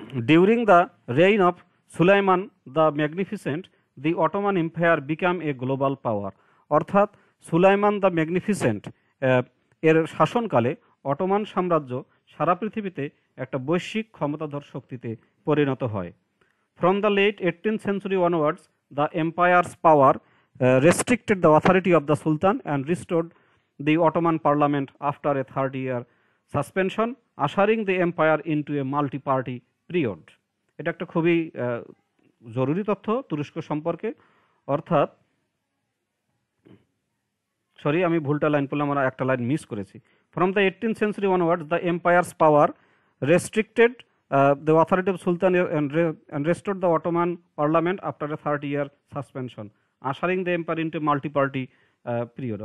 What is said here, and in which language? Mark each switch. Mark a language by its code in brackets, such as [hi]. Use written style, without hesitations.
[en] During the reign of Suleiman the magnificent, the Ottoman empire became a global power. [bn] অর্থাৎ Sulaiman the magnificent এর শাসনকালে Ottoman সাম্রাজ্য সারা পৃথিবীতে একটা বৈশ্বিক ক্ষমতাধর শক্তিতে পরিণত হয়। [en] From the late 18th century onwards, the empire's power restricted the authority of the Sultan and restored the Ottoman parliament after a 30-year suspension, ushering the empire into a multi-party period. [bn] এটা একটা খুবই জরুরি তথ্য তুরস্ক সম্পর্কে। অর্থাৎ আমি ভুলটা লাইন পড়লাম, আমরা একটা লাইন মিস করেছি। [en] From the 18th century onwards, the empire's power restricted the authority of Sultan and restored the Ottoman parliament after a 30-year suspension, ushering the empire into a multi-party period.